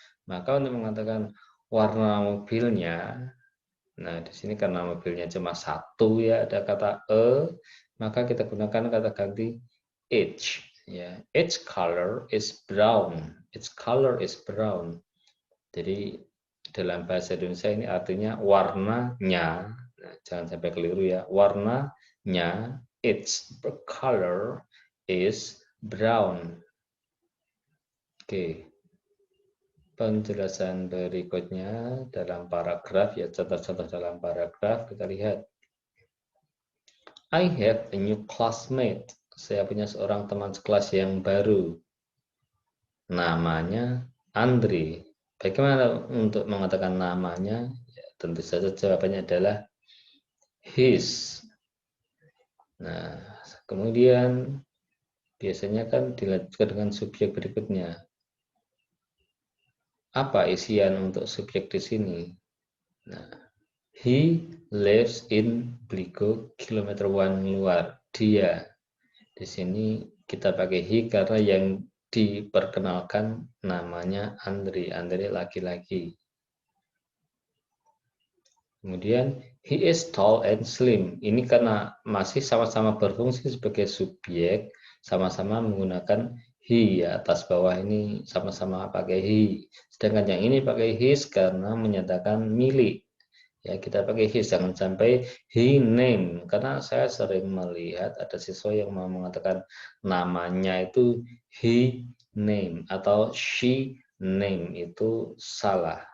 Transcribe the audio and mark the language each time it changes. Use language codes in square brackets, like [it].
[id] Maka untuk mengatakan warna mobilnya, nah di sini karena mobilnya cuma satu ya ada kata maka kita gunakan kata ganti each. [en] Ya, each color is brown. Its color is brown. [id] Jadi dalam bahasa Indonesia ini artinya warnanya. Nah, jangan sampai keliru ya. Warnanya, [en] its color is brown. [id] Oke. Penjelasan berikutnya dalam paragraf, ya contoh-contoh dalam paragraf kita lihat. [en] I have a new classmate. [id] Saya punya seorang teman sekelas yang baru. Namanya Andri. Bagaimana untuk mengatakan namanya? Ya, tentu saja jawabannya adalah his. Nah, kemudian biasanya kan dilanjutkan dengan subjek berikutnya. Apa isian untuk subjek di sini? Nah, [en] he lives in [id] Bligo kilometer 1 luar. Dia. Di sini kita pakai he karena yang diperkenalkan namanya Andri. Andri laki-laki. Kemudian [en] he is tall and slim. [id] Ini karena masih sama-sama berfungsi sebagai subjek, sama-sama menggunakan he ya, atas bawah ini sama-sama pakai he. Sedangkan yang ini pakai his karena menyatakan milik. Ya, kita pakai his, jangan sampai he name. Karena saya sering melihat ada siswa yang mau mengatakan namanya itu he name atau she name, itu salah.